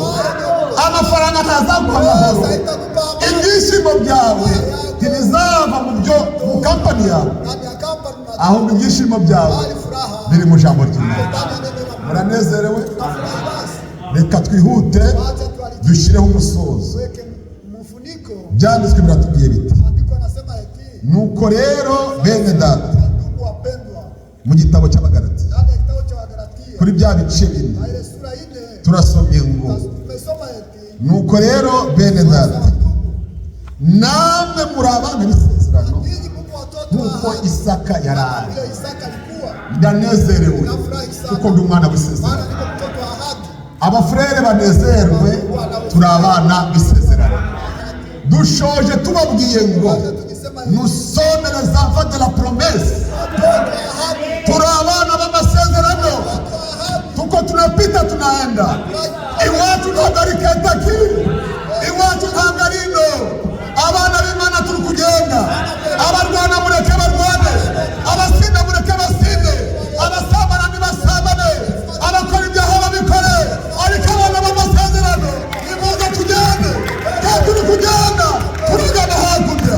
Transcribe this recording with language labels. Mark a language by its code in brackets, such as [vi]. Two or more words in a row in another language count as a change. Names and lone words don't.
[rw] Amafaranga ntazaguha amahoro, ibyishimo byawe ntibizava mu kampani yawe, ahubwo ibyishimo byawe biri mu jambo ry'Imana. Muranezerewe? Reka twihute dushyireho umusozo. byanditswe biratubwiye biti [sw] Andiko anasema eti [rw] nuko rero bene data [sw] ndugu wapendwa, [rw] mu gitabo cy'Abagalati [sw] ndani ya kitabu cha Wagalatia [rw] kuri bya bice bine [sw] na ile sura 4 [rw] turasomye ngo [sw] tumesoma eti [rw] nuko rero bene data namwe muri abana b'isezerano [sw] nyinyi mko watoto [rw] nk'uko wa Isaka yari ari. [sw] vile Isaka alikuwa. [rw] Ndanezerewe kuko ndi umwana [sw] Maana [rw] w'isezerano. [sw] niko mtoto wa ahadi. [rw] Abafurere banezerwe, turi abana b'isezerano. Dushoje tubabwiye ngo [fr] nous sommes les enfants de la promesse. [rw] Turi abana b'amasezerano. [sw] Tuko tunapita tunaenda. [rw] Iwacu ntabwo ari Kentucky, iwacu ntabwo ari ino. Abana b'Imana turi kugenda. Abarwana mureke barwane, abasinda mureke basinde, abasambana ntibasambane, abakora ibyaha babikore. Ariko abana b'amasezerano nimuze tugende, kandi turi kugenda turigana hakurya.